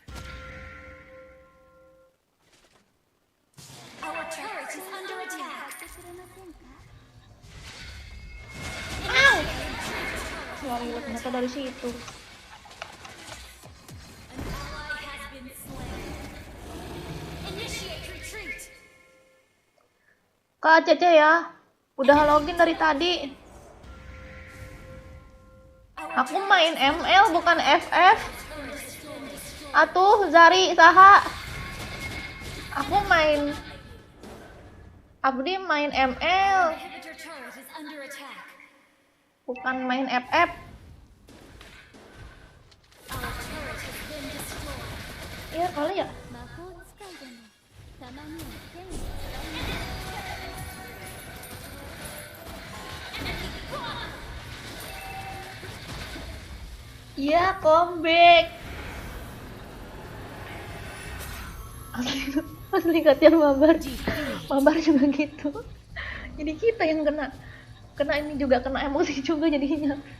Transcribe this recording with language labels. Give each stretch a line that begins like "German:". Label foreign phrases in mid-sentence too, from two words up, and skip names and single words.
English: Our turret is under attack.
Japanese: 買ってくれませんか？
Indonesian: Wah gila, ternyata dari situ.
English: An ally has been slain. Initiate retreat.
Indonesian: Kak Cece ya, udah login dari tadi. Aku main ML bukan FF.
Sundanese: Atuh Zari saha.
Indonesian: Aku main Abdi main ML,
English: Inhibitor turret is under attack.
Indonesian: bukan main FF.
English: Our turret has been destroyed.
Indonesian: Iya kali ya.
Japanese: 魔法使いでもたまには剣を使います。
Indonesian: Iya, comeback. Asli katian mabar. Mabar juga gitu. Jadi kita yang kena ini juga, kena emosi juga jadinya.